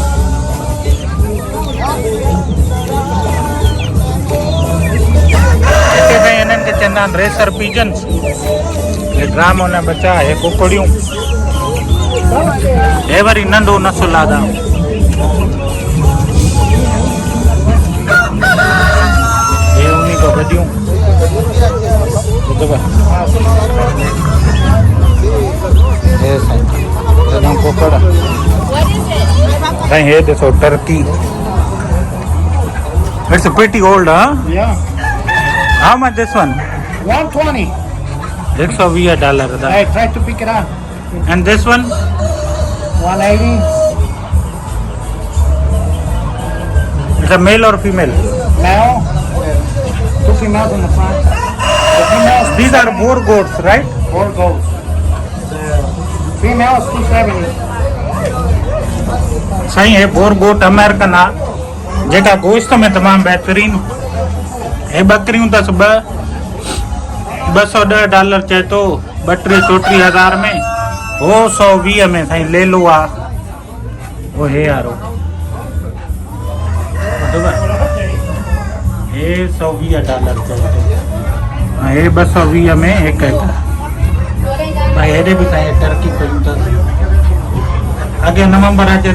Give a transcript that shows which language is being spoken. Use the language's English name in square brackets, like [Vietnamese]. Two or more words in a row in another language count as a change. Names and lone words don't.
[Sindhi] हिते साईं हिननि खे चवंदा आहिनि [English] racer pigeons [Sindhi] हे ड्रामो न बचा हे कुकड़ियूं हे वरी नंढो नसुल आहे हे उन खां वॾियूं हे साईं कुकड़ साईं हे ॾिसो टर्की [English] it's pretty old huh Yeah. how much this one $120. [Sindhi] $120 था [English] I tried to pick it up. and this one $180. it's a male or female Male. 2 females in the front. The females. these are Boer goats right 4 goats. The females $270. [Sindhi] साईं हे [English] Boer goat American [Sindhi] आहे जेका गोश्त में तमामु बहितरीन हे बकरियूं अथसि $210 चए थो 32-34 में हो 120 में साईं ले लो आहे वो हे यारो हे $120 चए थो हे 220 में हिकु भाई हेॾे बि साईं टर्की पयूं अथसि अॻे नवंबर अचे